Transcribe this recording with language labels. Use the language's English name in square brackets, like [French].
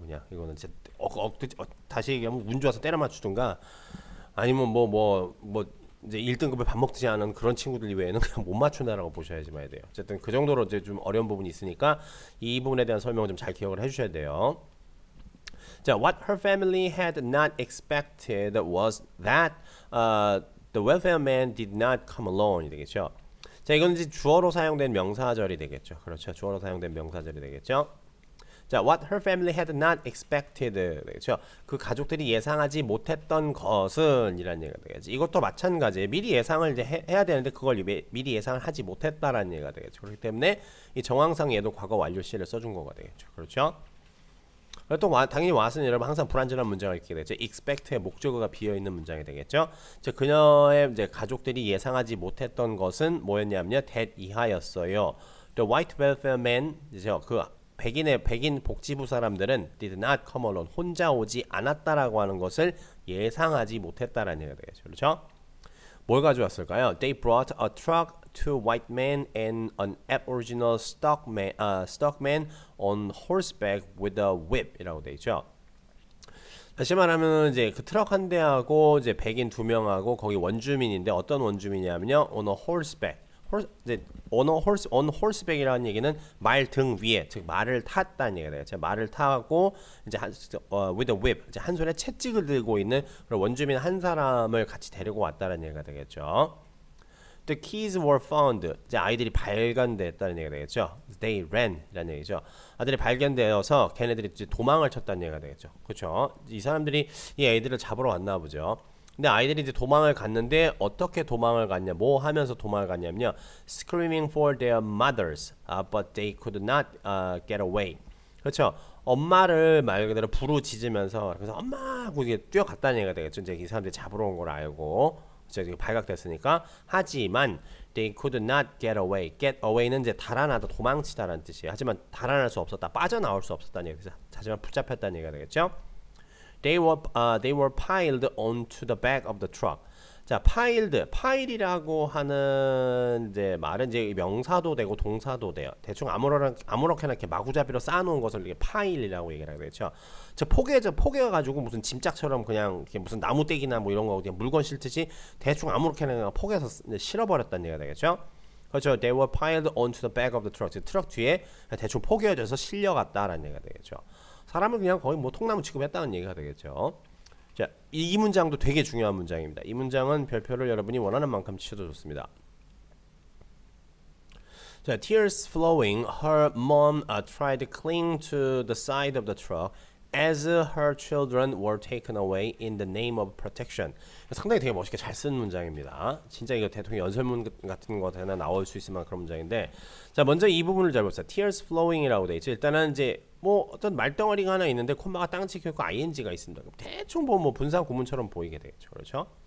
[Korean] 그냥 이거는 진짜 다시 얘기하면 운 좋아서 때려 맞추든가, 아니면 뭐 이제 1등급을 밥 먹지 않은 그런 친구들 이외에는 그냥 못 맞춘다라고 보셔야지 봐야 돼요. 어쨌든 그 정도로 이제 좀 어려운 부분이 있으니까 이 부분에 대한 설명을 좀 잘 기억을 해주셔야 돼요. 자, [English] what her family had not expected was that the welfare man did not come alone [Korean] 이 되겠죠. 자, 이건 이제 주어로 사용된 명사절이 되겠죠. 그렇죠. 주어로 사용된 명사절이 되겠죠. 자, [English] what her family had not expected [Korean] 되겠죠. 그 가족들이 예상하지 못했던 것은 이란 얘기가 되겠죠. 이것도 마찬가지예요. 미리 예상을 이제 해야 되는데 그걸 미리 예상을 하지 못했다라는 얘기가 되겠죠. 그렇기 때문에 이 정황상 얘도 과거 완료 시를 써준 거가 되겠죠. 그렇죠. 또 당연히 what은 여러분 항상 불완전한 문장을 읽게 되죠. expect의 목적어가 비어 있는 문장이 되겠죠. 즉 그녀의 이제 가족들이 예상하지 못했던 것은 뭐였냐면요, that 이하였어요. [English] The white welfare man, [Korean] 그 백인 복지부 사람들은 [English] did not come alone, [Korean] 혼자 오지 않았다라고 하는 것을 예상하지 못했다라는 얘기가 되겠죠. 그렇죠? 뭘 가져왔을까요? [English] They brought a truck, two white men, and an aboriginal stockman on horseback with a whip이라고 [Korean] 돼 있죠. 다시 말하면 이제 그 트럭 한 대하고 이제 백인 두 명하고 거기 원주민인데 어떤 원주민이냐면요, [English] on a horseback. [Korean] 이제 [English] on horseback [Korean] 이라는 얘기는 말 등 위에, 즉 말을 탔다는 얘기가 돼요. 말을 타고 이제 [English] with a whip, [Korean] 이제 한 손에 채찍을 들고 있는 그런 원주민 한 사람을 같이 데리고 왔다는 얘기가 되겠죠. [English] The keys were found. [Korean] 이제 아이들이 발견됐다는 얘기가 되겠죠. [English] They ran [Korean] 이라는 얘기죠. 아들이 발견되어서 걔네들이 이제 도망을 쳤다는 얘기가 되겠죠. 그렇죠? 이 사람들이 이 애들을 잡으러 왔나 보죠. 근데 아이들이 이제 도망을 갔는데 어떻게 도망을 갔냐, 뭐 하면서 도망을 갔냐면요, [English] screaming for their mothers, but they could not get away. [Korean] 그렇죠. 엄마를 말 그대로 부르짖으면서, 그래서 엄마 하고 이게 뛰어갔다는 얘기가 되겠죠. 이제 이 사람들이 잡으러 온 걸 알고 이제 발각됐으니까. 하지만 [English] they could not get away. [Korean] get away는 이제 달아나다, 도망치다라는 뜻이에요. 하지만 달아날 수 없었다, 빠져나올 수 없었다는 얘기죠. 하지만 붙잡혔다는 얘기가 되겠죠. [English] They were piled onto the back of the truck. [Korean] 자, 파일이라고 하는 이제 말은 이제 명사도 되고 동사도 돼요. 대충 아무렇게나 이렇게 마구잡이로 쌓아놓은 것을 이렇게 파일이라고 얘기를 하게 되죠. 저 포개가지고 무슨 짐짝처럼 그냥 이렇게 무슨 나무떼기나 뭐 이런 거 그냥 물건 실듯이 대충 아무렇게나 그냥 포개서 실어버렸다는 얘기가 되겠죠. 그렇죠. [English] They were piled onto the back of the truck. [Korean] 트럭 뒤에 대충 포개져서 실려갔다라는 얘기가 되겠죠. 사람을 그냥 거의 뭐 통나무 취급했다는 얘기가 되겠죠. 자, 이 문장도 되게 중요한 문장입니다. 이 문장은 별표를 여러분이 원하는 만큼 치셔도 좋습니다. [English] 자, tears flowing, her mom tried to cling to the side of the truck as her children were taken away in the name of protection. [Korean] 상당히 되게 멋있게 잘 쓴 문장입니다. 진짜 이거 대통령 연설문 같은 거 되나 나올 수 있을 만한 그런 문장인데, 자, 먼저 이 부분을 잘 보세요. [English] tears flowing [Korean] 이라고 돼 있죠. 일단은 이제 뭐 어떤 말덩어리가 하나 있는데 콤마가 땅 찍혀 있고 ing가 있습니다. 대충 보면 뭐 분사 구문처럼 보이게 되겠죠. 그렇죠?